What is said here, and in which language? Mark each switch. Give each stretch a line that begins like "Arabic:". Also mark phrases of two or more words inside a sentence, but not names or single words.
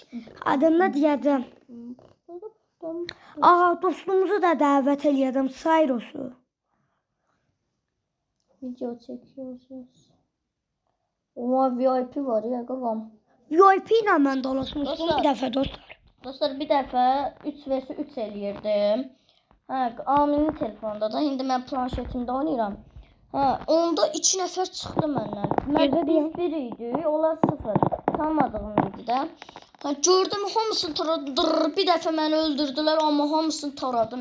Turkish: Adını diyeceğim. Aha, dostumuzu da davet ediyordum. Cyrus'u. Video çekiyoruz. Ama VIP var ya kavam. VIP ile ben dolaşmıştım Dostlar. bir defa dostlar.
Azerbaijani: Dostlar bir dəfə 3 vs 3 eləyirdim. Aminin telefonunda da indi mən planşetimdə oynayıram. Onda 2 nəfər çıxdı məndən. Mən biz 1 idi, onlar 0. Tanımadığım idi də. Gördüm hamısını taradım. Bir dəfə məni öldürdülər, amma hamısını taradım.